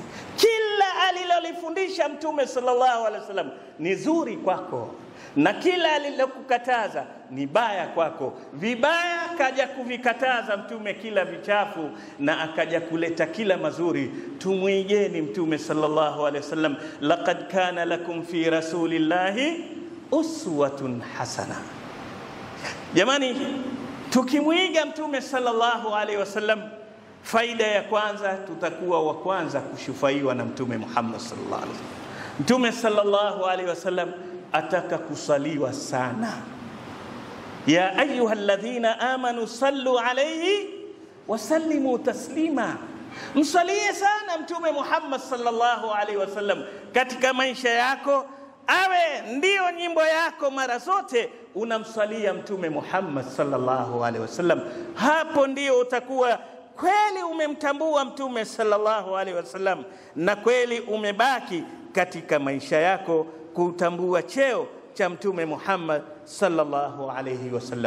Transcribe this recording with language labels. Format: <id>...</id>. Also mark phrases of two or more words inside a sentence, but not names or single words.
<sw>Kila alilolifundisha mtume</sw> <ar>صلى الله عليه وسلم</ar> <sw>ni zuri kwako, na kila alilokukataza ni baya kwako. Vibaya akaja kuvikataza mtume, kila vichafu, na akaja kuleta kila mazuri. Tumuigeni mtume</sw> <ar>صلى الله عليه وسلم لقد كان لكم في رسول الله أسوة حسنة.</ar> <sw>Jamani, tukimuiga mtume</sw> <ar>صلى الله عليه وسلم,</ar> <sw>faida ya kwanza, tutakuwa wa kwanza kushufaiwa na mtume Muhammad</sw> <ar>صلى الله عليه وسلم.</ar> <sw>Mtume</sw> <ar>صلى الله عليه وسلم</ar> <sw>ataka kusaliwa sana.</sw> <ar>يا أيها الذين آمنوا صلوا عليه وسلموا تسليما.</ar> <sw>Msalie sana mtume Muhammad</sw> <ar>صلى الله عليه وسلم</ar> <sw>katika maisha yako, awe ndio nyimbo yako mara zote unamsalia mtume Muhammad</sw> <ar>صلى الله عليه وسلم.</ar> <sw>Hapo ndio utakuwa kweli umemtambua Mtume</sw> <ar>صلى الله عليه وسلم,</ar> <sw>na kweli umebaki katika maisha yako kutambua cheo cha Mtume Muhammad</sw> <ar>صلى الله عليه وسلم.</ar>